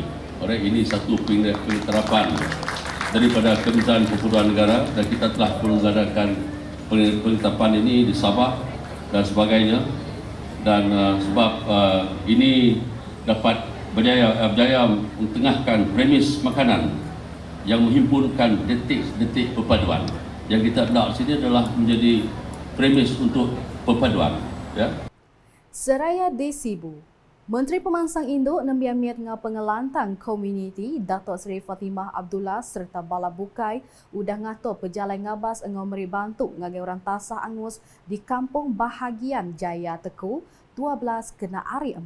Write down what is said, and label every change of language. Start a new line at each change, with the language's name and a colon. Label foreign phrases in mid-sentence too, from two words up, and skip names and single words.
Malay: Alright, ini satu pengiktirafan daripada Kementerian Perhubungan Negara dan kita telah mengadakan pengiktirafan ini di Sabah dan sebagainya. Dan sebab ini dapat berjaya mentengahkan premis makanan yang menghimpunkan detik-detik perpaduan. Yang kita nak sini adalah menjadi premis untuk perpaduan. Ya.
Iban: Seraya di Sibu, Menteri Pemansang Induk nembiamiat ngah pengelantang komuniti Datuk Seri Fatimah Abdullah serta Bala Bukai udah ngato pejalan ngabas engau meri bantu ngagai orang tasah angus di Kampung Bahagian Jaya Teku 12 kena hari 4.